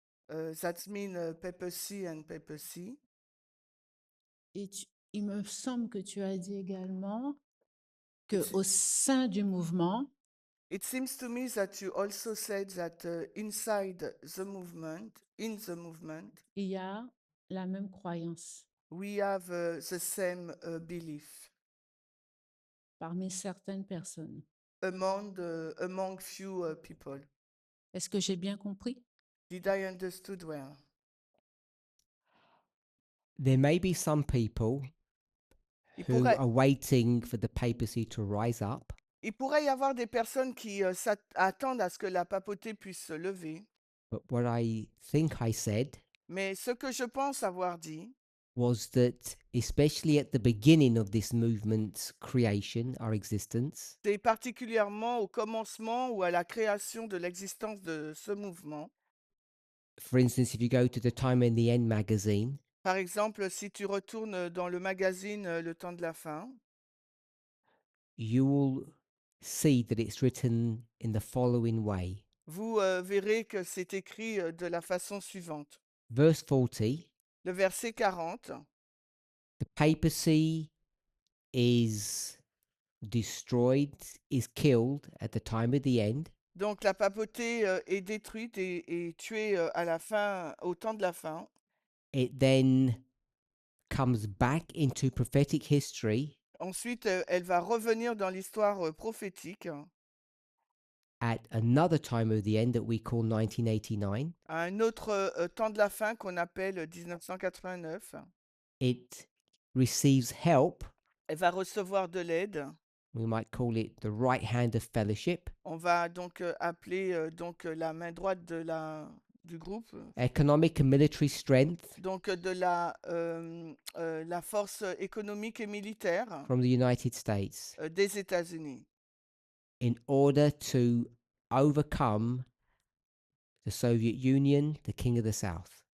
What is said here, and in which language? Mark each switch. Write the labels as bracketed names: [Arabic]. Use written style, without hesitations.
[English] That means papacy and papacy. [French] Et il me semble que tu as dit également qu'au sein du mouvement, [English] It seems to me that you also said that inside the movement, in the movement, [French] il y a la même croyance [English] we have the same belief [French] parmi certaines personnes. [English] among few people. [French] Est-ce que j'ai bien compris? [English] Did I understood well? There may be some people [French] Il [English] who [French] pourrait, [English] are waiting for the papacy to rise up, [French] il pourrait y avoir des personnes qui attendent à ce que la papauté puisse se lever, [English] but what I think I said [French] mais ce que je pense avoir dit, [English] was that, especially at the beginning of this movement's creation, our existence, [French] c'est particulièrement au commencement ou à la création de l'existence de ce mouvement. [English] for instance, if you go to the Time and the End magazine, [French] Par exemple, si tu retournes dans le magazine Le Temps de la Fin, [English] you will see that it's written in the following way. [French] vous verrez que c'est écrit de la façon suivante. [English] Verse 40, [French] Le verset 40, [English] the papacy is destroyed, is killed at the time of the end. [French] donc la papauté est détruite et tuée à la fin, au temps de la fin. [English] It then comes back into prophetic history [French] Ensuite, elle va revenir dans l'histoire prophétique [English] at another time of the end that we call 1989. [French] à un autre temps de la fin qu'on appelle 1989. [English] It receives help. [French] Elle va recevoir de l'aide. [English] We might call it the right hand of fellowship, [French] On va donc appeler la main droite du groupe, [English] economic and military strength [French] donc de la force économique et militaire [English] from the United States [French] des États-Unis [English] in order to overcome the Soviet Union, the King of the South.